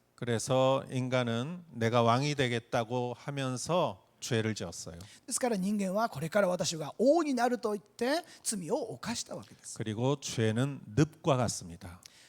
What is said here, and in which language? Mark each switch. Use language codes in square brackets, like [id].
[ko] 그래서 인간은 내가 왕이 되겠다고 하면서 죄를 지었어요. [ja] ですから人間はこれから私が王になると言って罪を犯したわけです。 [ko] 그리고 죄는 늪과 같습니다.